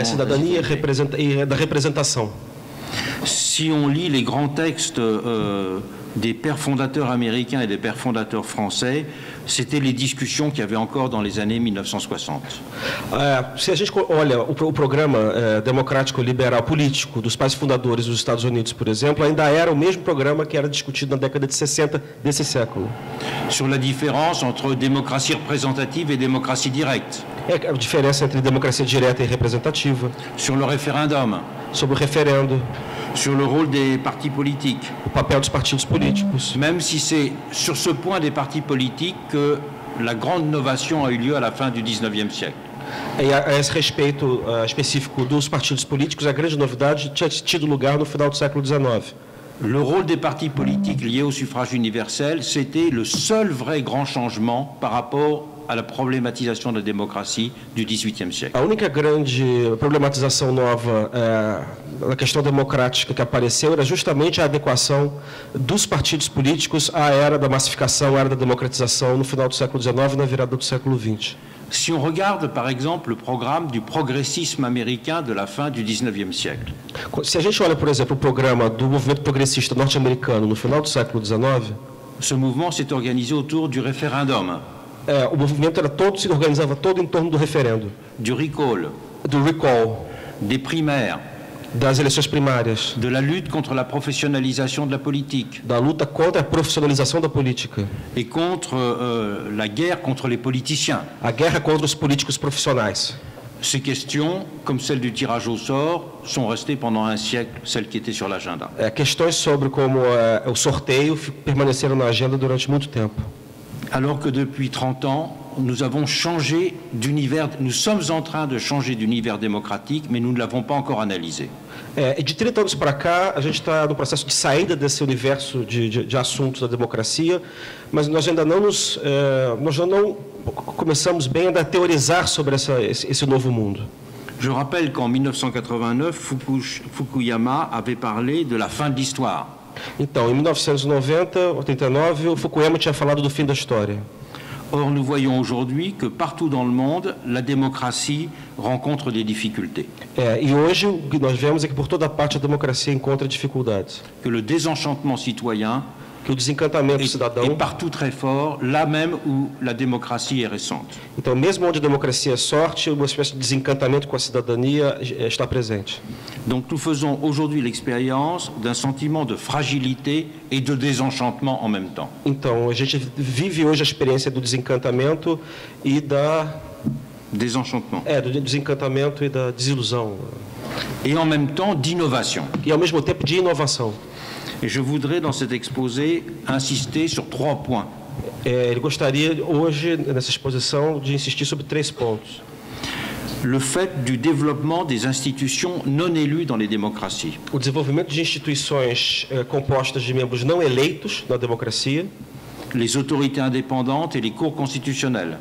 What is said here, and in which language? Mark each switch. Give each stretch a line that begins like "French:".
Portuguese: Cidadania e da representação.
French: Si on lit les grands textes des pères fondateurs américains et des pères fondateurs français, c'était les discussions qu'il y avait encore dans les années 1960.
Portuguese: Se a gente olha o programa democrático liberal político dos pais fundadores dos Estados Unidos, por exemplo, ainda era o mesmo programa que era discutido na década de 60 desse século.
French: Sur la différence entre démocratie représentative et démocratie directe.
Portuguese: A diferença entre democracia direta e representativa.
French: Sur le référendum.
Portuguese: Sobre o referendo.
French: Sur le rôle des partis politiques.
Portuguese: O papel dos partidos políticos.
French: Même si c'est sur ce point des partis politiques que la grande innovation a eu lieu à la fin du XIXe siècle.
Portuguese: E a esse respeito específico dos partidos políticos, a grande novidade tinha tido lugar no final do século XIX.
French: Le rôle des partis politiques liés au suffrage universel, c'était le seul vrai grand changement par rapport à la problématisation de la démocratie du XVIIIe siècle.
Portuguese: A única grande problematização nova na questão democrática que apareceu era justamente a adequação dos partidos políticos à era da massificação, à era da democratização no final do século XIX e na virada do século XX.
French: Si on regarde, par exemple, le programme du progressisme américain de la fin du XIXe siècle.
Portuguese: Se a gente olha, por exemplo, o programa do movimento progressista norte-americano no final do século XIX,
French: ce mouvement s'est organisé autour du référendum.
Portuguese: O movimento se organizava todo em torno do referendo.
French: Du recall.
Portuguese: Do recall.
French: Des primaires.
Portuguese: Das eleições primárias.
French: De la lutte contre la professionnalisation de la politique.
Portuguese: Da luta contra a profissionalização da política.
French: Et contre la guerre contre les politiciens.
Portuguese: A guerra contra os políticos profissionais.
French: Ces questions, comme celle du tirage au sort, sont restées pendant un siècle celles qui étaient sur l'agenda.
Portuguese: Questões sobre como o sorteio permaneceram na agenda durante muito tempo.
French: Alors que depuis 30 ans, nous avons changé d'univers, nous sommes en train de changer d'univers démocratique, mais nous ne l'avons pas encore analysé.
Portuguese: E de 30 anos para cá, a gente está no processo de saída desse universo de assuntos da democracia, mas nós ainda não começamos bem a teorizar sobre esse novo mundo.
French: Je rappelle qu'en 1989, Fukuyama avait parlé de la fin de l'histoire.
Portuguese: Então, em 1990, 89, o Fukuyama tinha falado do fim da história.
French: Or, nous voyons aujourd'hui que partout dans le monde, la démocratie rencontre des difficultés.
Portuguese: E hoje o que nós vemos é que por toda parte a democracia encontra dificuldades.
French: Que le désenchantement citoyen
Portuguese: Que o desencantamento cidadão
French: est partout très fort, là même où la démocratie est récente.
Portuguese: Então, mesmo onde a democracia é sorte, uma espécie de desencantamento com a cidadania está presente.
French: Donc, nous faisons aujourd'hui l'expérience d'un sentiment de fragilité et de désenchantement en même temps.
Portuguese: Então, a gente vive hoje a experiência do desencantamento e
French: Désenchantement.
Portuguese: do desencantamento e da desilusão.
French: Et en même temps d'innovation.
Portuguese: E ao mesmo tempo de inovação.
French: Et je voudrais dans cet exposé insister sur 3 points.
Portuguese: Ele gostaria hoje nessa exposição de insistir sobre 3 pontos.
French: Le fait du développement des institutions non élues dans les démocraties.
Portuguese: O desenvolvimento de instituições compostas de membros não eleitos na democracia.
French: Les autorités indépendantes et les cours constitutionnelles.